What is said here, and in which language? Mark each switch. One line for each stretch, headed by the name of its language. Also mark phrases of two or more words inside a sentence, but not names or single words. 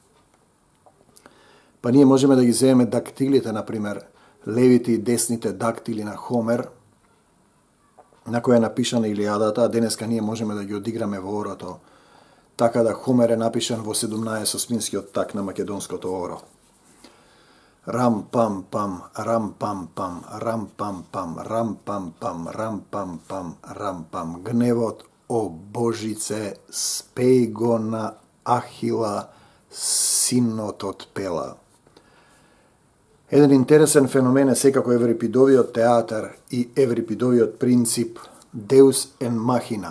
Macedonian: Па ние можеме да ги земеме дактилите, например, левите и десните дактили на Хомер, на која е напишана Илијадата, а денеска ние можеме да ги одиграме во орото, така да Хомер е напишан во 17-осминскиот так на македонското оро. Рам пам пам, рам пам пам, рам пам пам, рам пам пам, рам пам пам, рам пам. Гневот, о Божице, спеј го на Ахила, синот од Пела. Еден интересен феномен е секако еврипидовиот театар и еврипидовиот принцип
Latin: Deus en machina.